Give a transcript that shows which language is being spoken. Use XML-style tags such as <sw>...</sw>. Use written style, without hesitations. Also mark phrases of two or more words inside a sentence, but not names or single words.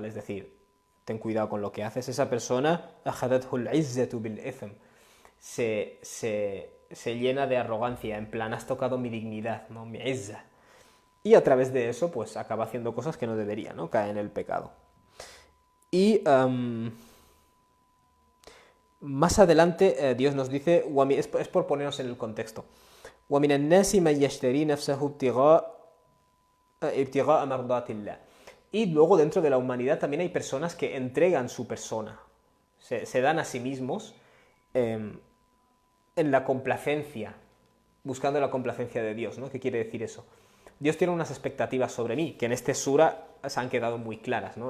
<es>Es decir, ten cuidado con lo que haces, esa persona se llena de arrogancia, en plan, has tocado mi dignidad, ¿no? Mi izza. Y a través de eso, pues acaba haciendo cosas que no debería, ¿no? Cae en el pecado. Y más adelante, Dios nos dice, es por ponernos en el contexto:</es> <ar>وَمِنَ النَّاسِ مَنْ يَشْتَرِي نَفْسَهُ ابْتِغَاءَ مَرْضَاتِ اللَّهِ.</ar> <es>Y luego dentro de la humanidad también hay personas que entregan su persona, se dan a sí mismos en la complacencia, buscando la complacencia de Dios, ¿no? ¿Qué quiere decir eso? Dios tiene unas expectativas sobre mí, que en este sura se han quedado muy claras, ¿no?</es>